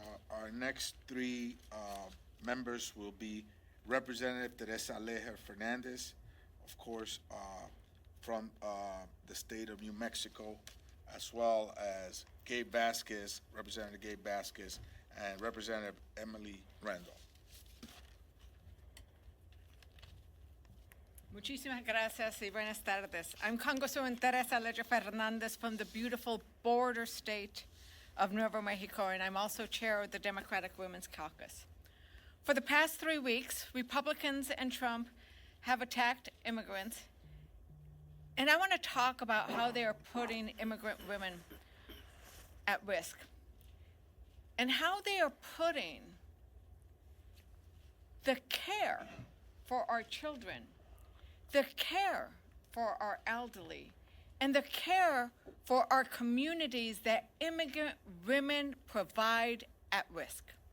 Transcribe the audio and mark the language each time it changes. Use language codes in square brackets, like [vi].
[en] Our next three members will be Representative Teresa Alejer Fernandez, of course, from the state of New Mexico, as well as Gabe Vasquez, Representative Gabe Vasquez, and Representative Emily Randall. [es] Muchísimas gracias y buenas tardes. [en] I'm Congresswoman Teresa Alejer Fernandez from the beautiful border state of Nuevo Mexico, and I'm also chair of the Democratic Women's Caucus. For the past 3 weeks, Republicans and Trump have attacked immigrants, and I want to talk about how they are putting immigrant women at risk and how they are putting the care for our children, the care for our elderly, and the care for our communities that immigrant women provide at risk.